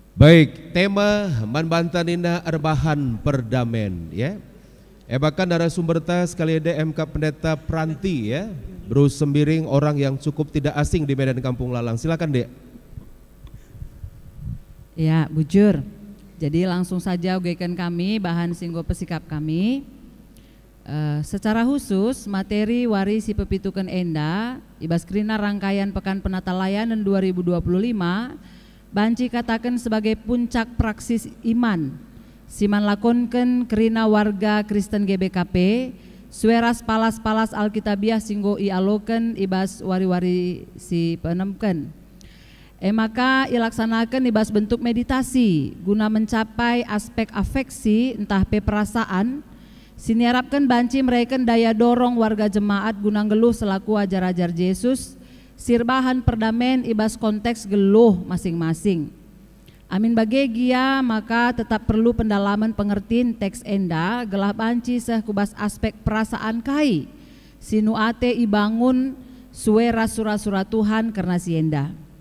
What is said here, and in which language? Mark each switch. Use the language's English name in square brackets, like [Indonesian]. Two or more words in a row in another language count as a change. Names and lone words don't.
[Batak Karo] Baik, tema manbantanina erbahan perdamen ya. [Indonesian] Bahkan narasumber sekali ada MK Pendeta Pranti ya, Bruce Sembiring, orang yang cukup tidak asing di Medan Kampung Lalang. Silakan Dek. Ya, [Batak Karo] bujur. Jadi langsung saja ugekan kami bahan singgo pesikap kami. Secara khusus materi wari si pepitukan enda ibaskrina [Indonesian] rangkaian pekan penata layanan 2025 [Batak Karo] banci katakan sebagai [Indonesian] puncak praksis iman [Batak Karo] siman lakonken kerina warga Kristen GBKP sueras palas-palas Alkitabiah singgo ialoken ibas wari-wari si penemken. [Indonesian] Maka ilaksanakan ibas bentuk meditasi guna mencapai aspek afeksi entah perasaan. [Batak Karo] Siniarapkan banci mereka [Indonesian] daya dorong warga jemaat [Batak Karo] gunang geluh selaku ajar-ajar Yesus sirbahan perdamen ibas konteks geluh masing-masing. Amin bagegia maka [Indonesian] tetap perlu pendalaman pengertian teks [Batak Karo] enda gelah banci kubas aspek perasaan kai sinu ate ibangun suera surah-surah Tuhan karena si enda.